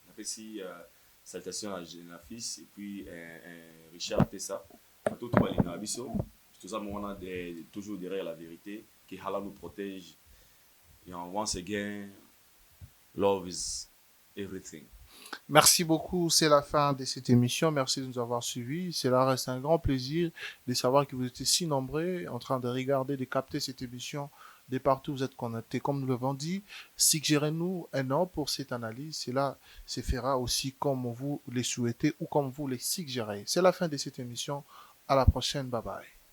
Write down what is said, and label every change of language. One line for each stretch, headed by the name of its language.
French: Merci salutations à Génafis et puis Richard Tessa. Tout ça, on a toujours derrière la vérité qui Allah nous protège.
English: Et once again, love is everything.
French: Merci beaucoup, c'est la fin de cette émission. Merci de nous avoir suivis. Cela reste un grand plaisir de savoir que vous étiez si nombreux en train de regarder, de capter cette émission de partout où vous êtes connectés. Comme nous l'avons dit, suggérez-nous un nom pour cette analyse. Cela se fera aussi comme vous le souhaitez ou comme vous le suggérez. C'est la fin de cette émission. À la prochaine. Bye bye.